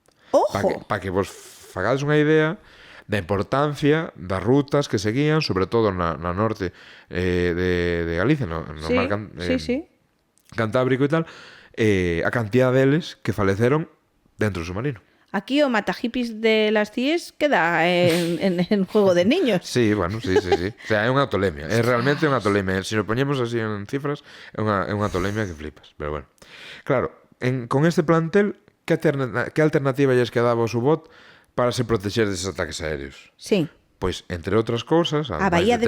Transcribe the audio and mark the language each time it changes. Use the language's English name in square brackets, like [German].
[Galician] Ojo! Para que vos fagades unha idea da importancia das rutas que seguían, sobre todo na norte de Galicia, no mar Cantábrico e tal, a cantidad deles que faleceron dentro do submarino. [Spanish] Aquí o matahippies de las CIES queda en juego de niños. [Galician] Sí, bueno, sí. O sea, é unha atolemia. É realmente unha atolemia. Se nos poñemos así en cifras, é unha atolemia que flipas. Pero bueno. Claro, con este plantel, que alternativa lles quedaba ao U-Boat para se protexer deses ataques aéreos? Sí. Pois, entre outras cousas, a Bahía de